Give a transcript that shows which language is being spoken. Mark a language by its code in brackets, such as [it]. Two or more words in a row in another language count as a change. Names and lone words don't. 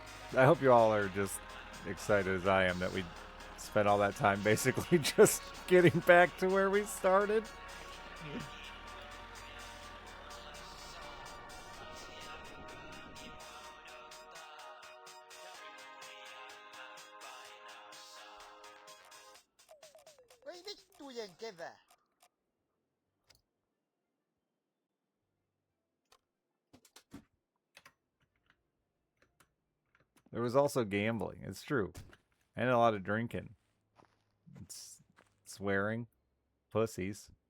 [en] I hope you all are just excited as I am that we spent all that time basically just getting back to where we started. [fi] Voi vittujen kevää. [en] There was also gambling. It's true. And a lot of drinking. It's swearing. Pussies.